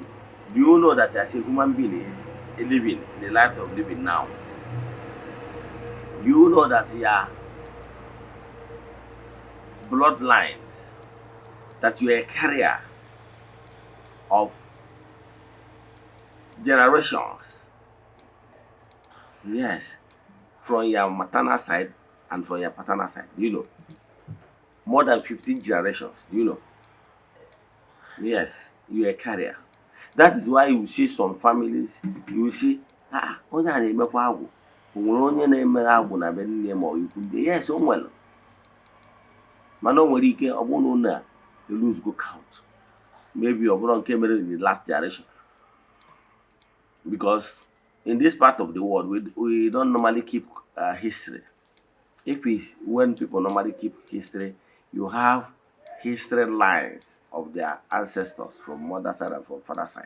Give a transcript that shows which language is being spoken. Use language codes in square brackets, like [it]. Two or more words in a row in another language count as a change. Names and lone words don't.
[en] Do you know that as a human being living the life of living now, do you know that your bloodlines, that you are a carrier of generations? Yes, from your maternal side and from your paternal side. Do you know? More than 15 generations. Do you know? Yes, you are a carrier. That is why you see some families, you will see, [ig] onye a na-emekwa agwụ. O nwere onye na-emere agwụ na be nne ma ọ ikwu ndị. Yes, o nwere. Mana o nwere ike ọ bụrụ na lose go count. [en] Maybe [ig] ọ bụrụ nke mere [en] in the last generation. Because in this part of the world, we don't normally keep history. If it's when people normally keep history, you have history lines of their ancestors from mother side and from father side.